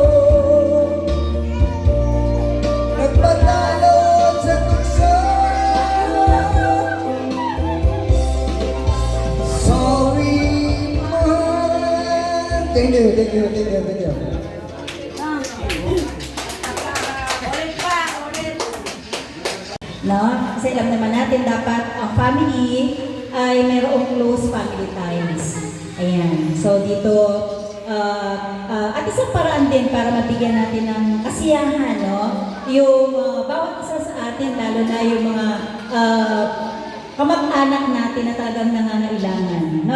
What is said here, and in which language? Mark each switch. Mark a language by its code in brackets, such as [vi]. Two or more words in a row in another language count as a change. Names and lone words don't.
[tl] nagpatalo sa tukso sorry mahal [en] thank you. [tl] No? Kasi alam naman natin dapat ang family ay mayroong [en] close family ties. [tl] Ayan. So dito, at isang paraan din para mabigyan natin ng kasiyahan, no? Yung bawat isa sa atin, lalo na yung mga kamag-anak natin na talagang nangangailangan, no?